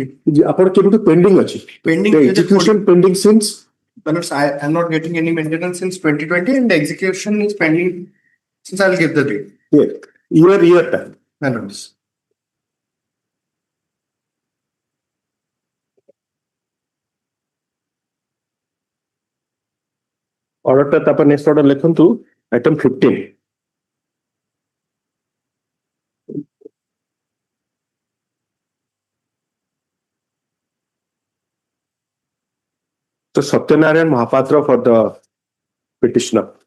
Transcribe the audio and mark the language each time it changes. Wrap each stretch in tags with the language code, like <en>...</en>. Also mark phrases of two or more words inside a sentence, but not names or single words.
<or>ଆପଣ କେବେଠୁ pending ଅଛି</or> <en>Pending. the execution pending since I am not getting any maintenance since 2020 and the execution is pending since I'll give the date. year time Matters. order</en> <or>ଟା ତାପରେ</or> <en>next order ଲେଖନ୍ତୁ item 15 So Satyanarayan Mahapatra for the petitioner.</en>